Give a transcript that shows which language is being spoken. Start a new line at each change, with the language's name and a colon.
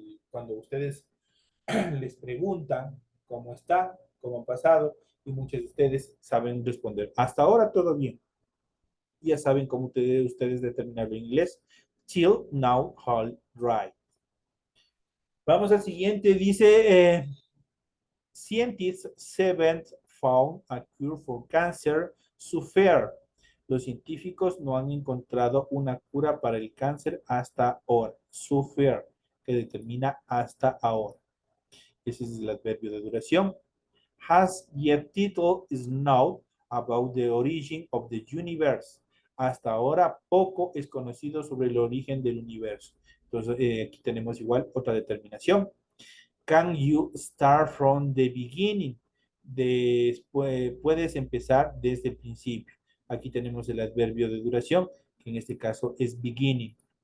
Spanish: Cuando ustedes les preguntan cómo está, cómo han pasado, y muchos de ustedes saben responder. Hasta ahora todo bien. Ya saben cómo ustedes determinar en inglés.
English: Till now, all right.
Spanish: Vamos al siguiente. Dice,
English: scientists haven't found a cure for cancer so far.
Spanish: Los científicos no han encontrado una cura para el cáncer hasta ahora. So far, que determina hasta ahora. Ese es el adverbio de duración.
English: Has yet little is known about the origin of the universe.
Spanish: Hasta ahora poco es conocido sobre el origen del universo. Entonces aquí tenemos igual otra determinación.
English: Can you start from the beginning?
Spanish: Después, puedes empezar desde el principio. Aquí tenemos el adverbio de duración, que en este caso es beginning.